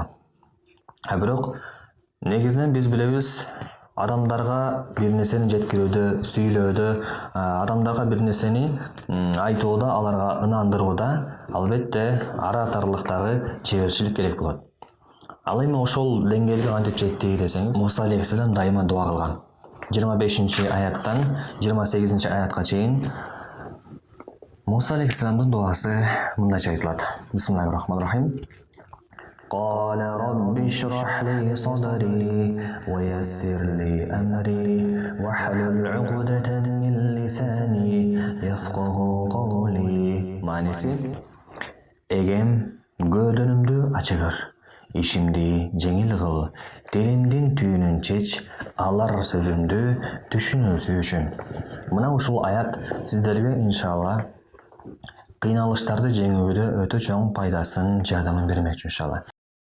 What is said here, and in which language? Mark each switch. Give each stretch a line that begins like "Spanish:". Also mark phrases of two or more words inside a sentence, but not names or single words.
Kyrgyz: Бирок негизинен биз билебиз, адамдарга бир нерсени жеткирүүдө, сүйлөөдө, адамдарга бир нерсени айтууда, аларга ынандырууда албетте аратарлыктагы чеберчилик керек болот. Ал эми ошол деңгээлге кантип жетти десеңиз, Муса алейхиссалам дайыма дуа кылган. 25-аяттан 28-аятка чейин Муса алейхиссаламдын дуасы мындайча айтылат.
Arabic: بسم الله الرحمن الرحيم. قال رب اشرح لي صدري ويسر لي أمري واحلل عقدة من لساني يفقه قولي.
Kyrgyz: Манisi, эгем көөдөнүмдү ача көр, ишимди жеңил кыл, тилимдин түйүнүн чеч, алар сөзүмдү түшүнүүсү үчүн. Мына ушул аят сиздерге иншалла кыйналыштарды жеңүүгө өтө чоң пайдасын, жардамын бермекчи иншалла.